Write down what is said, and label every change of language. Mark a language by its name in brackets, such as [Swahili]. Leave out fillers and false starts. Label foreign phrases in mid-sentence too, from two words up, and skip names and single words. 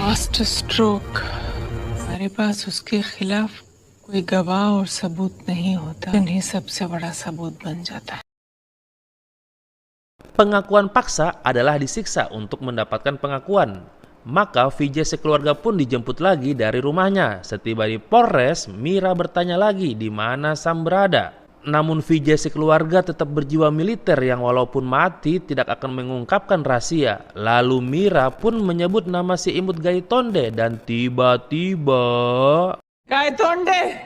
[English] fast stroke, [Hindi] हमारे पास उसके खिलाफ कोई गवाह और सबूत नहीं होता, इन्हीं सबसे बड़ा सबूत बन जाता है। [Indonesian] Pengakuan paksa adalah disiksa untuk mendapatkan pengakuan. Maka Vijay sekeluarga pun dijemput lagi dari rumahnya. Setiba di Polres, Mira bertanya lagi di mana Sam berada. Namun Vijay sekeluarga tetap berjiwa militer yang walaupun mati tidak akan mengungkapkan rahasia. Lalu Mira pun menyebut nama si imut Gaitonde dan tiba-tiba... गायतोंडे!